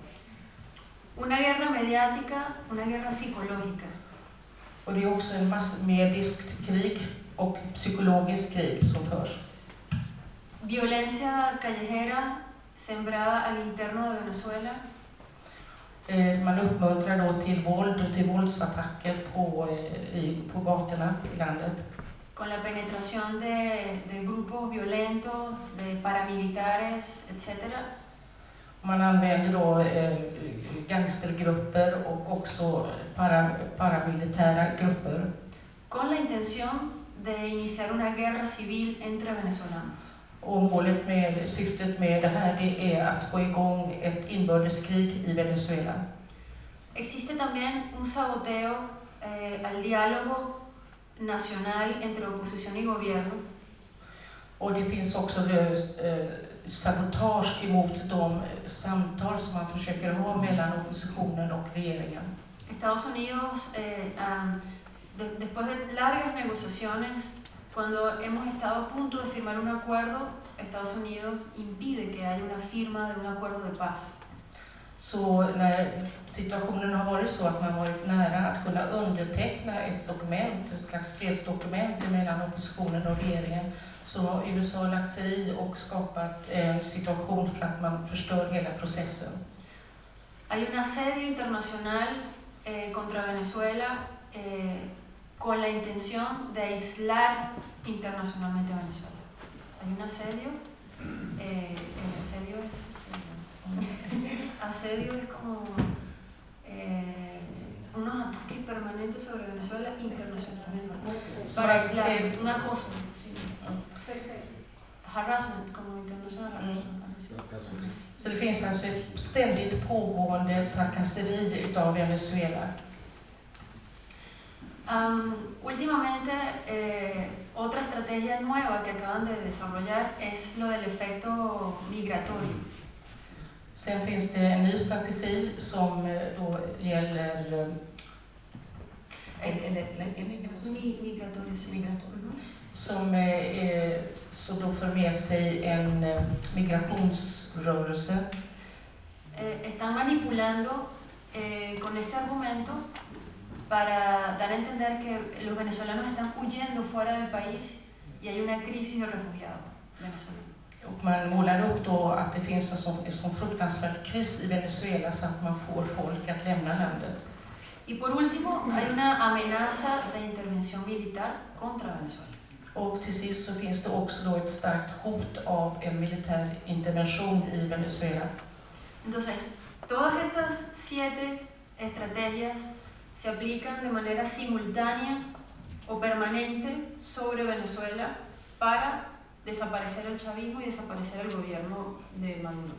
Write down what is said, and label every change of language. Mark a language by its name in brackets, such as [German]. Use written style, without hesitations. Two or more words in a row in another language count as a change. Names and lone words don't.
[Spanish] Una guerra mediática, una guerra psicológica. [Swedish] Och det är också en massmediskt krig och psykologiskt krig som förs. [Spanish] Violencia callejera sembrada al interno de Venezuela. [Swedish] Man uppmuntrar då till våld och till våldsattacker på gatorna i landet. [Spanish] Con la penetración de grupos violentos, de paramilitares, etc. [Swedish] Man använder då gangstergrupper och också paramilitära grupper. [Spanish] Con la intención de iniciar una guerra civil entre venezolanos. [Swedish] Och syftet med det här det är att få igång ett inbördeskrig i Venezuela. [Spanish] Existe también un saboteo al diálogo nacional entre oposición y gobierno. [Swedish] Och det finns också sabotage emot de samtal som man försöker ha mellan oppositionen och regeringen. [Spanish] Estados Unidos, después de largas negociaciones, cuando hemos estado a punto de firmar un acuerdo, Estados Unidos impide que haya una firma de un acuerdo de paz. [Swedish] Så när situationen har varit så att man varit nära att kunna underteckna ett dokument, ett slags fredsdokument mellan oppositionen och regeringen, så har USA lagt sig i och skapat en situation för att man förstör hela processen. [Spanish] Hay un asedio internacional contra Venezuela con la intención de aislar internacionalmente a Venezuela. Hay un asedio, asedio es como unos ataques permanentes sobre Venezuela internacionalmente. Para aislar, un acoso. Sí. Harassment como [English] international harassment. [Swedish] Så det finns alltså ett ständigt pågående trakasseri utav Venezuela. [Spanish] Últimamente, otra estrategia nueva que acaban de desarrollar es lo del efecto migratorio. [Swedish] Sen finns det en ny strategi som då gäller som då för med sig en migrationsrörelse. [Spanish] Están manipulando con este argumento para dar a entender que los venezolanos están huyendo fuera del país y hay una crisis de refugiados venezolanos. [Swedish] Och man målar upp då att det finns en sån fruktansvärd kris i Venezuela så att man får folk att lämna landet. [Spanish] Y por último, hay una amenaza de intervención militar contra Venezuela. [Swedish] Och till sist så finns det också då ett starkt hot av en militär intervention i Venezuela. [Spanish] Entonces, todas estas 7 estrategias se aplican de manera simultánea o permanente sobre Venezuela para desaparecer el chavismo y desaparecer el gobierno de Maduro.